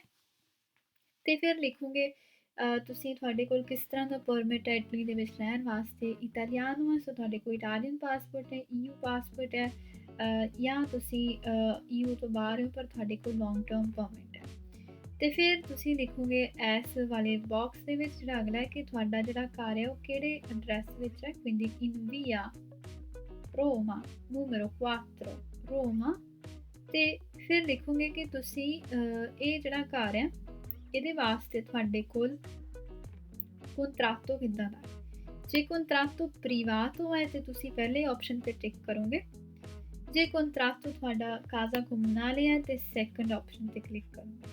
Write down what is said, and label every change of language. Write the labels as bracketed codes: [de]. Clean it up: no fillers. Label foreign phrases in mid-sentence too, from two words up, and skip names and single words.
[pa] ਤੇ ਫਿਰ ਲਿਖੋਗੇ ਤੁਸੀਂ ਤੁਹਾਡੇ ਕੋਲ ਕਿਸ ਤਰ੍ਹਾਂ ਦਾ ਪਰਮਿਟ ਹੈ ਇਟਲੀ ਦੇ ਵਿੱਚ ਰਹਿਣ ਵਾਸਤੇ, ਇਟਾਲੀਆਨੋ ਹੈ, ਸੋ ਤੁਹਾਡੇ ਕੋਲ [en] Italian passport [pa] ਹੈ, EU ਪਾਸਪੋਰਟ ਹੈ, ਜਾਂ ਤੁਸੀਂ EU ਤੋਂ ਬਾਹਰ ਹੋ ਪਰ ਤੁਹਾਡੇ ਕੋਲ [en] long term permit [pa] ਹੈ। ਤੇ ਫਿਰ ਤੁਸੀਂ ਲਿਖੋਗੇ ਇਸ ਵਾਲੇ ਬਾਕਸ ਦੇ ਵਿੱਚ ਜਿਹੜਾ ਅਗਲਾ ਹੈ ਕਿ ਤੁਹਾਡਾ ਜਿਹੜਾ ਘਰ ਹੈ ਉਹ ਕਿਹੜੇ ਐਡਰੈਸ ਵਿੱਚ ਹੈ, [it] quindi in via Roma numero 4 Roma। [pa] ਤੇ ਫਿਰ ਲਿਖੋਗੇ ਕਿ ਤੁਸੀਂ ਇਹ ਜਿਹੜਾ ਘਰ ਹੈ ਇਹਦੇ ਵਾਸਤੇ ਤੁਹਾਡੇ ਕੋਲ ਕੰਟਰਾਟੋ ਕਿੱਦਾਂ ਦਾ। ਜੇ [it] contratto privato [pa] ਹੈ ਤੇ ਤੁਸੀਂ ਪਹਿਲੇ ਆਪਸ਼ਨ ਤੇ ਟਿਕ ਕਰੋਗੇ, ਜੇ ਕੰਟਰਾਟੋ ਤੁਹਾਡਾ [it] casa comunale [pa] ਹੈ ਤੇ [en] second option [pa] ਤੇ ਕਲਿੱਕ ਕਰੋਗੇ।